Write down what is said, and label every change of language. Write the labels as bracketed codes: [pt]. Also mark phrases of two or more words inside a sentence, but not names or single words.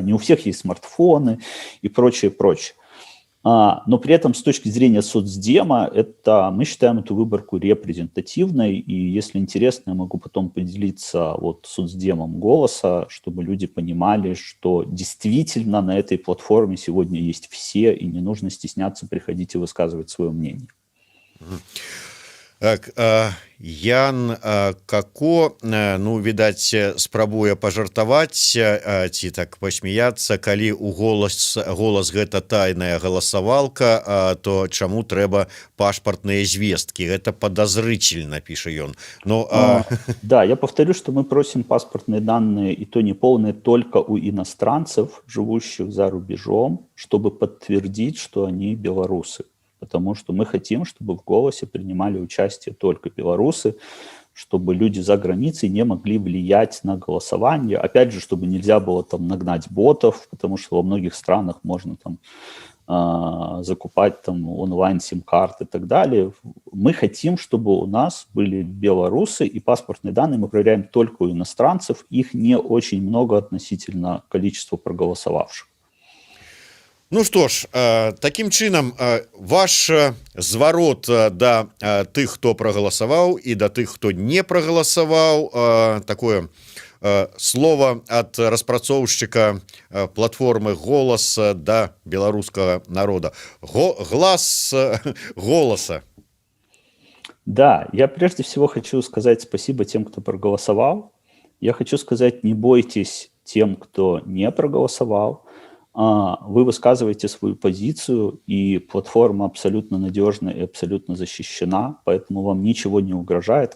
[ru] Не у всех есть смартфоны и прочее, прочее. Но при этом с точки зрения соцдема мы считаем эту выборку репрезентативной, и если интересно, я могу потом поделиться вот соцдемом «Голоса», чтобы люди понимали, что действительно на этой платформе сегодня есть все, и не нужно стесняться приходить и высказывать свое мнение. [be] Так, Ян Како, ну, відаць, спрабуе пажартаваць ці так пасмяяцца, калі у голас гэта тайная галасавалка, то чаму трэба пашпартныя звесткі? Гэта подозрительно, піша ён. [ru] Да, я повторю, что мы просим паспортные данные, и то неполные, только у иностранцев, живущих за рубежом, чтобы подтвердить, что они белорусы. Потому что мы хотим, чтобы в «Голосе» принимали участие только белорусы, чтобы люди за границей не могли влиять на голосование. Опять же, чтобы нельзя было там нагнать ботов, потому что во многих странах можно там закупать там онлайн сим-карты и так далее. Мы хотим, чтобы у нас были белорусы, и паспортные данные мы проверяем только у иностранцев. Их не очень много относительно количества проголосовавших. [be] Ну што ж, такім чынам ваш зварот да тых, хто прагаласаваў і да тых, хто не прагаласаваў, такое слово ад распрацоўшчыка платформы «Голас» да беларускага народа. [ru] Глас голоса. Да, я прежде всего хочу сказать спасибо тем, кто проголосовал. Я хочу сказать, не бойтесь тем, кто не проголосовал. Вы высказываете свою позицию, и платформа абсолютно надежна и абсолютно защищена, поэтому вам ничего не угрожает.